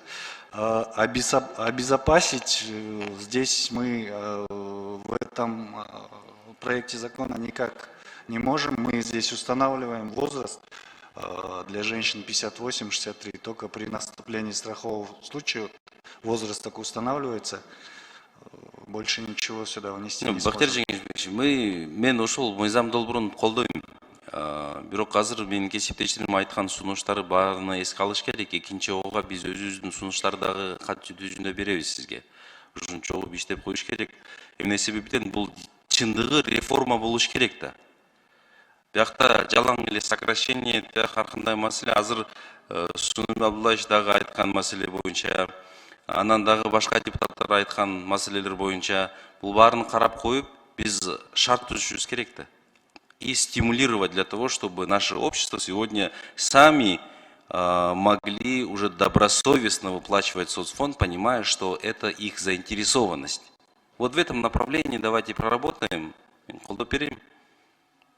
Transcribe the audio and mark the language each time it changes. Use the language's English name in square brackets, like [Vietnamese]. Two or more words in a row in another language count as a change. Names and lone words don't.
[Russian] Обезопасить здесь мы в этом проекте закона никак не можем. Мы здесь устанавливаем возраст для женщин 58-63, только при наступлении страхового случая возраст такой устанавливается. Больше ничего сюда внести не Бахтияр сможем. [Kyrgyz] Жеңішбекович, мен ошол мыйзам долбоорун колдойм. Бирок азыр менин кесиптештерим айткан сунуштары баарына эске алыш керек. Экинчи окууга биз өзүбүздүн сунуштардагы кат жүзүндө беребиз сизге. Ушун чогуу иштеп коюш керек. Эмне себептен бул чындыгы реформа болуш керек да. Биякта жалаң эле сокращение, ар кандай маселе. Азыр Сунуми Абдуллаевич дагы айткан маселе боюнча, анан дагы башка депутаттар айткан маселелер боюнча бул баарын карап коюп, биз шарт түзүшүбүз керек да. [Russian] И стимулировать для того, чтобы наше общество сегодня сами могли уже добросовестно выплачивать соцфонд, понимая, что это их заинтересованность. Вот в этом направлении давайте проработаем. [Kyrgyz] Игиликский, Рахмат.